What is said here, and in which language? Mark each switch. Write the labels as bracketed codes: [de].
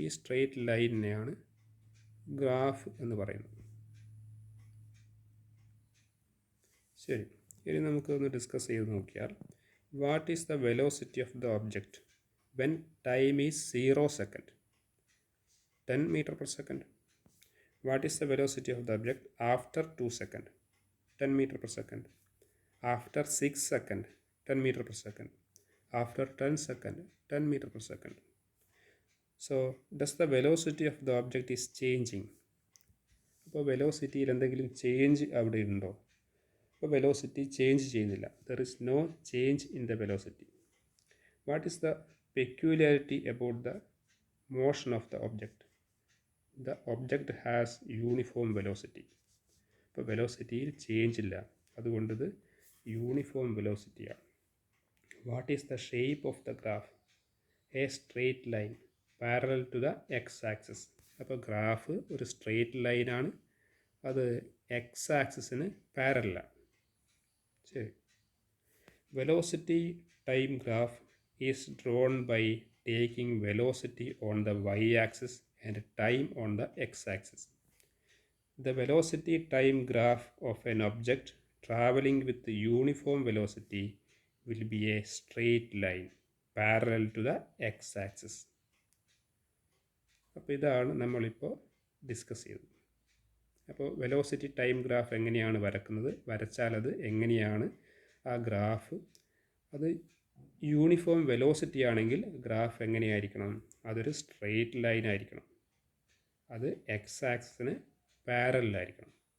[ml] ഈ straight ലൈനിനെയാണ് graph എന്ന് പറയുന്നത്. ശരി, ഇനി നമുക്കൊന്ന് ഡിസ്കസ് ചെയ്ത് നോക്കിയാൽ [en] What is the velocity of the object when time is 0 second? 10 meter per second. What is the velocity of the object after 2 seconds? 10 meter per second. After 6 seconds, 10 meter per second. After 10 seconds, 10 meter per second. So, does the velocity of the object is changing? [ml] അപ്പോൾ വെലോസിറ്റിയിൽ എന്തെങ്കിലും change അവിടെ ഉണ്ടോ? അപ്പോൾ velocity change ചെയ്യുന്നില്ല. [en] There is no change in the velocity. What is the peculiarity about the motion of the object? The object has uniform velocity. [ml] ഇപ്പോൾ വെലോസിറ്റിയിൽ change ഇല്ല, അതുകൊണ്ട് ഇത് uniform വെലോസിറ്റിയാണ്. [en] What is the shape of the graph? A straight line parallel to the x axis. [ml] അപ്പോൾ graph ഒരു straight ലൈനാണ്, അത് X ആക്സിസിന് പാരലാണ്. ശരി. [en] Velocity time graph is drawn by taking velocity on the y axis and time on the x axis. The velocity time graph of an object traveling with the uniform velocity will be a straight line parallel to the x-axis. [ml] അപ്പോൾ ഇതാണ് നമ്മളിപ്പോൾ discuss ചെയ്തത്. അപ്പോൾ velocity time graph എങ്ങനെയാണ് വരക്കുന്നത്, വരച്ചാൽ അത് എങ്ങനെയാണ് ആ ഗ്രാഫ്, അത് യൂണിഫോം വെലോസിറ്റി ആണെങ്കിൽ ഗ്രാഫ് എങ്ങനെയായിരിക്കണം? അതൊരു സ്ട്രെയിറ്റ് ലൈൻ ആയിരിക്കണം, അത് എക്സ് ആക്സിന് പാരലായിരിക്കണം.